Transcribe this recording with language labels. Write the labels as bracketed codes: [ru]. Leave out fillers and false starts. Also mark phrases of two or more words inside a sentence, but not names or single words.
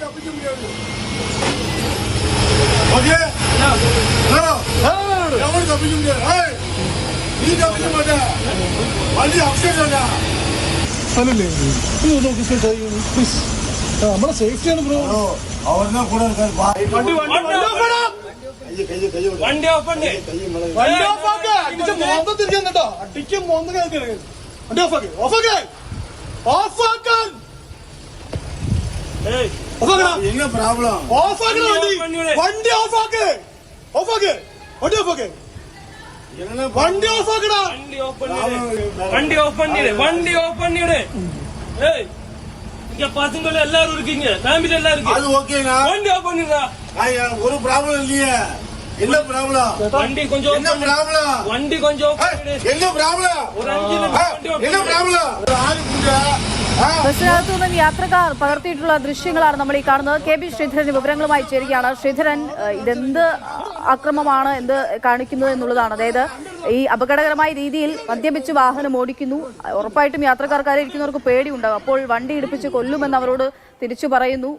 [ml] നമ്മുടെ സേഫ്റ്റിയാണ് ബ്രോ. വണ്ടി ഓഫ് ആക്ക്. അടിച്ച് മോന്തം തിരിക്കാൻ കേട്ടോ. അടിക്ക് മോന്തം കേൾക്കരുത്. വണ്ടി ഓഫ് ആക്ക്. ഓഫ് ആക്ക്. ഓഫ് ആക്കാൻ. [ta] என்ன ப்ராப்ளம்? [ml] ഓഫ് ആക്കണം വണ്ടി. വണ്ടി ഓഫ് ആക്ക്. ഓഫ് ആക്ക്. വണ്ടി ഓഫ് ആക്ക്. വണ്ടി ഓഫ് ആക്കടാ. [ta] வண்டி ஆஃப் பண்ணிடு. வண்டி ஆஃப் பண்ணிடு. ஏய் இங்க பசங்க எல்லாரும் இருக்கீங்க, ஃபேமிலி எல்லாம் இருக்கு. அது ஓகேனா? வண்டி ஆஃப் பண்ணிடுடா. ஒரு ப்ராப்ளம் இல்லையே. என்ன ப்ராப்ளம்? வண்டி கொஞ்சம் என்ன ப்ராப்ளம்? வண்டி கொஞ்சம் ஆஃப் பண்ணிடு. என்ன ப்ராப்ளம்? ஒரு 5 நிமிஷம் என்ன ப்ராப்ளം? [ml] ബസ്സിനകത്തു നിന്നും യാത്രക്കാർ പകർത്തിയിട്ടുള്ള ദൃശ്യങ്ങളാണ് നമ്മൾ ഈ കാണുന്നത്. KB ശ്രീധരൻ വിവരങ്ങളുമായി ചേരുകയാണ്. ശ്രീധരൻ, ഇതെന്ത് അക്രമമാണ്, എന്ത് കാണിക്കുന്നത് എന്നുള്ളതാണ്. അതായത് ഈ അപകടകരമായ രീതിയിൽ മദ്യപിച്ച് വാഹനം ഓടിക്കുന്നു. ഉറപ്പായിട്ടും യാത്രക്കാർക്കാരെ ഇരിക്കുന്നവർക്ക് പേടിയുണ്ടാകും. അപ്പോൾ വണ്ടി ഇടിപ്പിച്ച് കൊല്ലുമെന്ന് അവരോട് തിരിച്ചു പറയുന്നു.